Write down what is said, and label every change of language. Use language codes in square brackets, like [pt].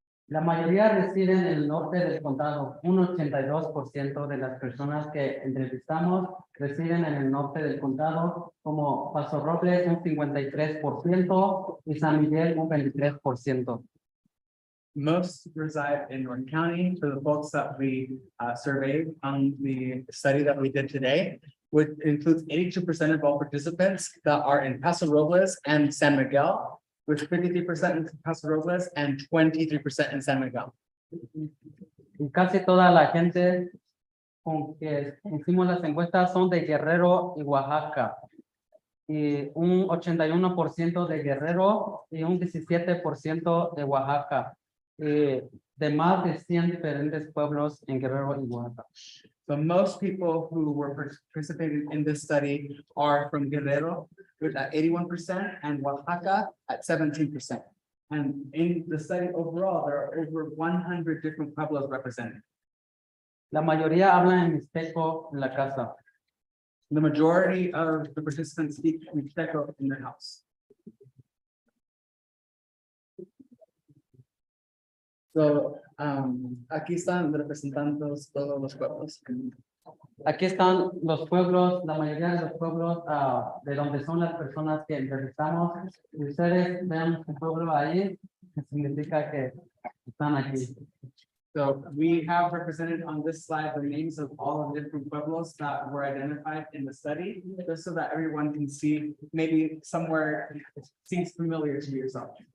[es] La mayoría residen en el norte del condado. Un 82% de las personas que entrevistamos residen en el norte del condado, como Paso Robles un 53% y San Miguel un 23%. [en] Most reside in North County. For the folks that we surveyed on the study that we did today, which includes 82% of all participants that are in Paso Robles and San Miguel, with 53% in Paso Robles and 23% in San Miguel. [es] Y casi toda la gente con que hicimos las encuestas son de Guerrero y Oaxaca. Y un 81% de Guerrero y un 17% de Oaxaca. De más de 100 diferentes pueblos en Guerrero y Oaxaca. [en] So most people who were participating in this study are from Guerrero with 81% and Oaxaca at 17%. And in the study overall, there are over 100 different pueblos represented. [es] La mayoría hablan en Mixteco en la casa. [en] The majority of the participants speak Mixteco in their house. [es] So, aquí están representando todos los pueblos. Aquí están los pueblos, la mayoría de los pueblos de donde son las personas que entrevistamos. Si ustedes vean un pueblo ahí, significa que están aquí. [en] So we have represented on this slide the names of all the different pueblos that were identified in the study, just so that everyone can see maybe somewhere it seems familiar to yourself.